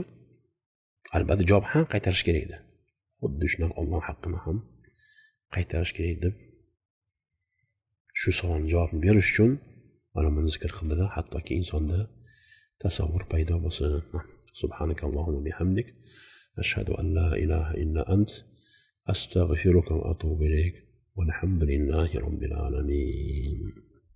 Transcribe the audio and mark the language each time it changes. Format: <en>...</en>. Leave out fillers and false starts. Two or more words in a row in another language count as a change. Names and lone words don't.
<uz>Albatta javob ham qaytarish kerak edi. Xuddi shunday Alloh haqqini ham qaytarish kerak deb shu savolga javob berish uchun mana buni zikr qildilar, hattoki insonda tasavvur paydo bo'lsin.</uz> <ar>سبحانك اللهم بحمدك أشهد أن لا إله إلا أنت أستغفرك وأتوب إليك. والحمد لله رب العالمين.</ar>